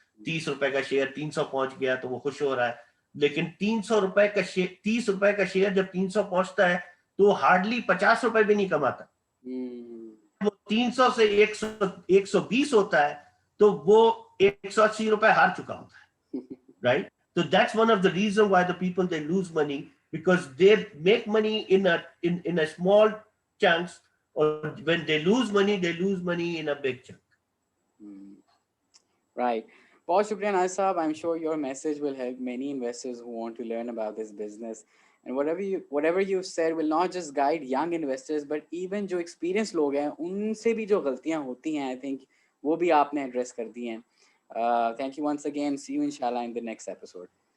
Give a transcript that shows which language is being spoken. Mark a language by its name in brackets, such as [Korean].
[Urdu] 30 روپے کا شیئر 300 پہنچ گیا تو وہ خوش ہو رہا ہے, لیکن 300 روپے کا شیئر, 30 روپے کا شیئر جب 300 پہنچتا ہے تو ہارڈلی 50 روپے بھی نہیں کماتا. وہ 300 سے 120 ہوتا ہے تو وہ 180 روپے ہار چکا ہوتا ہے, right. [English] So that's one of the reasons why the people they lose money, because they make money in a small chunks, or when they lose money in a big chunk. [Urdu] Right. بہت شکریہ ناصر صاحب. [English] I'm sure your message will help many investors who want to learn about this business. And whatever you've said will not just guide young investors, but even جو experienced [Urdu] لوگ ہیں ان سے بھی جو غلطیاں ہوتی ہیں, [English] I think [Urdu] وہ بھی آپ نے ایڈریس کر دی ہیں. [English] Thank you once again. See you inshallah in the next episode.